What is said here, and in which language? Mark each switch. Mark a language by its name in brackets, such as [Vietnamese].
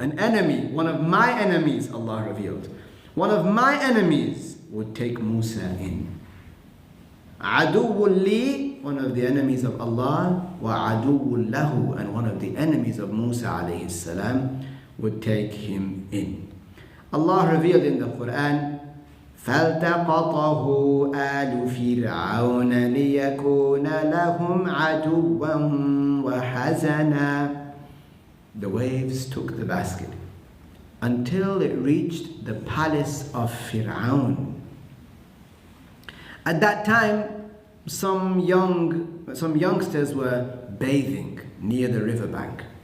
[English] An enemy, one of my enemies, Allah revealed. One of my enemies would take Musa in. [Arabic] عَدُوٌّ لِّي [English] one of the enemies of Allah, [Arabic] وَعَدُوٌّ لَهُ, [English] and one of the enemies of Musa alayhi salam, would take him in. Allah revealed in the Quran, [Arabic] فَالْتَقَطَهُ آلُ فِرْعَوْنَ لِيَكُونَ لَهُمْ عَدُوًّا وَحَزَنًا. [English] The waves took the basket until it reached the palace of Pharaoh. At that time, some youngsters were bathing near the riverbank.